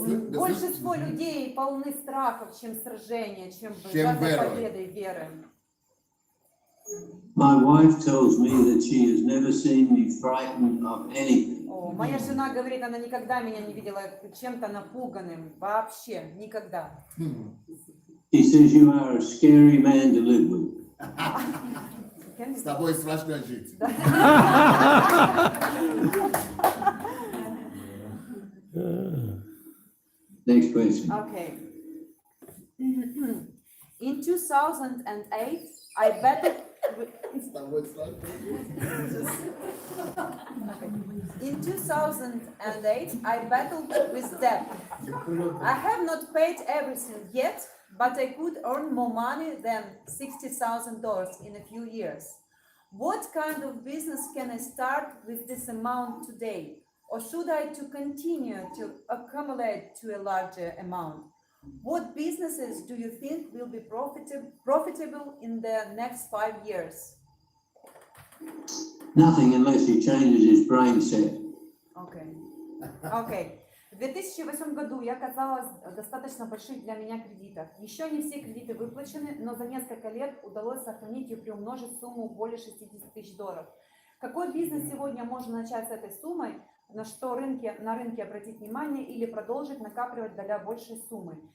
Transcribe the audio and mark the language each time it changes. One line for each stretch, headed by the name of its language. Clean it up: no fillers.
Russian: Большинство людей полны страхов, чем сражения, чем победы и веры.
English: My wife tells me that she has never seen me frightened of anything.
Russian: Моя жена говорит, она никогда меня не видела чем-то напуганным, вообще, никогда.
English: She says you are a scary man to live with.
Russian: С тобой страшно жить.
English: Next question. Okay. In 2008, I battled with... In 2008, I battled with debt. I have not paid everything yet, but I could earn more money than $60,000 in a few years. What kind of business can I start with this amount today? Or should I to continue to accumulate to a larger amount? What businesses do you think will be profitable in the next 5 years? Nothing unless he changes his brain set. Okay.
Russian: В 2008 году я оказалась в достаточно больших для меня кредитах. Еще не все кредиты выплачены, но за несколько лет удалось сохранить и приумножить сумму более $60 тысяч. Какой бизнес сегодня можно начать с этой суммой, на что на рынке обратить внимание или продолжить накапливать для большей суммы?